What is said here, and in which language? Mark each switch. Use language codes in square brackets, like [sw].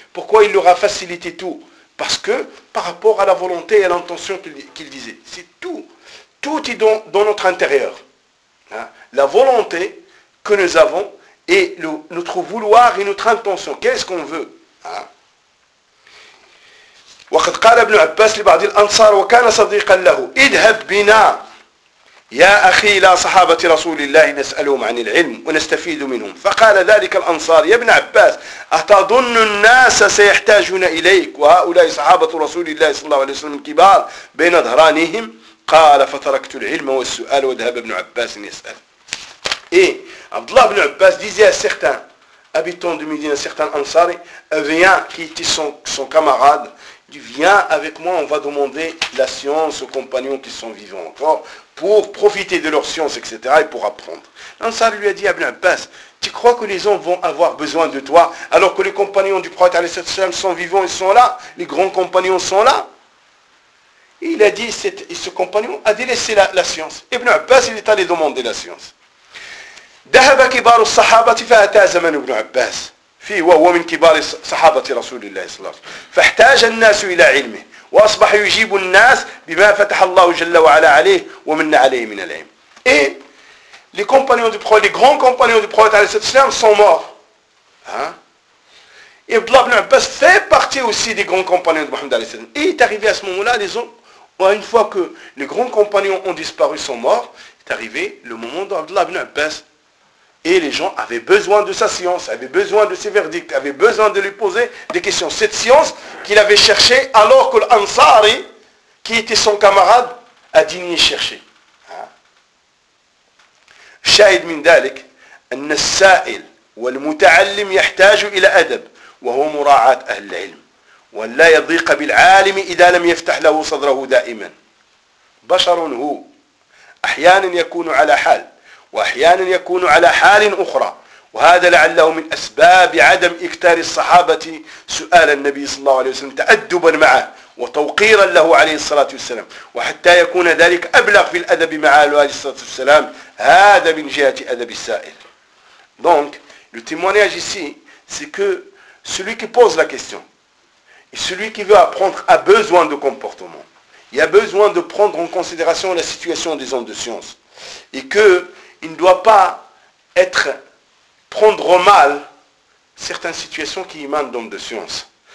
[fr] Pourquoi il leur a facilité tout? Parce que par rapport à la volonté et à l'intention qu'il disait, c'est tout. Tout est dans notre intérieur. La volonté que nous avons et notre vouloir et notre intention. Qu'est-ce qu'on veut? [ar] وَقَدْ قَالَ ابْنُ عَبَّاسِ لِبَعْدِ الْأَنْصَارِ وَكَانَ صَدِيقًا لَهُ اِذْهَبْ بِنَا يا أخي لا صحابة رسول الله نسألهم عن العلم ونستفيد منهم. فقال ذلك الأنصار يا ابن عباس أتظن الناس سيحتاجون إليك وهؤلاء صحابة رسول الله صلى الله عليه وسلم الكبار بين ظهرانهم؟ قال فتركت العلم والسؤال وذهب ابن عباس يسأل. [fr] إيه عبد الله بن عباس disait à certains habitants de Médine, certains Ansari, viens qui était son camarade. Viens avec moi, on va demander la science aux compagnons qui sont vivants encore pour profiter de leur science, etc. et pour apprendre. L'Ansar lui a dit à Ibn Abbas, tu crois que les hommes vont avoir besoin de toi alors que les compagnons du prophète sont vivants, ils sont là, les grands compagnons sont là? Et il a dit, ce compagnon a délaissé la science. Ibn Abbas, il est allé demander la science. [ar] ذهب كبار الصحابة فأتى زمن ابن عباس فيه وهو من كبار صحابة رسول الله صلى الله عليه وسلم فاحتاج الناس إلى علمه واصبح يجيب الناس بما فتح الله جل وعلا عليه ومن عليه من العلم. [fr] Et les compagnons du prophète, les grands compagnons du prophète [ar] عليه الصلاة والسلام [fr] sont morts. Hein? Et Abdullah ibn Abbas fait partie aussi des grands compagnons de Mohammed [ar] عليه الصلاة والسلام. [fr] Et il est arrivé à ce moment-là, les autres, une fois que les grands compagnons ont disparu, sont morts, est arrivé le moment d'Abdullah ibn Abbas. Et les gens avaient besoin de sa science, avaient besoin de ses verdicts, avaient besoin de lui poser des questions. Cette science qu'il avait cherchée alors que l'Ansari, qui était son camarade, a digné chercher. [ar] شاهد من ذلك أن السائل والمتعلم يحتاج إلى أدب وهو مراعاة أهل العلم ولا يضيق بالعالم إذا لم يفتح له صدره دائما. بشر هو أحيانا يكون على حال وأحيانا يكون على حال أخرى، وهذا لعله من أسباب عدم إكثار الصحابة سؤال النبي صلى الله عليه وسلم تأدبا معه وتوقيرا له عليه الصلاة والسلام، وحتى يكون ذلك أبلغ في الأدب مع عليه الصلاة والسلام. هذا من جهة أدب السائل. [fr] Donc, le témoignage ici, c'est que celui qui pose la question et celui qui veut apprendre a besoin de comportement. Il a besoin de prendre en considération la situation des hommes de science et que il ne doit pas être prendre au mal certaines situations qui émanent d'hommes de science.